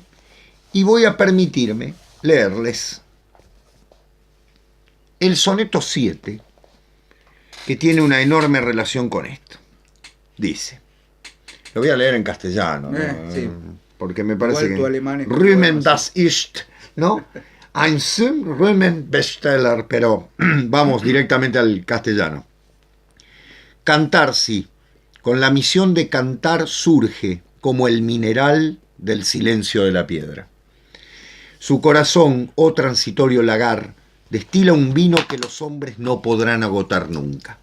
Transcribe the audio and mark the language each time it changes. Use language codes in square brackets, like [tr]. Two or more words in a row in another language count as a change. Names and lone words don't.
[es] Y voy a permitirme leerles el soneto 7, que tiene una enorme relación con esto. Dice, lo voy a leer en castellano, ¿no? Sí. Porque me parece igual que tu alemán es [de] Rühmen das ist, ¿no? Ein zum Rühmen Besteller, [es] pero vamos directamente al castellano. Cantar, sí, con la misión de cantar surge como el mineral del silencio de la piedra. Su corazón, oh transitorio lagar, destila un vino que los hombres no podrán agotar nunca.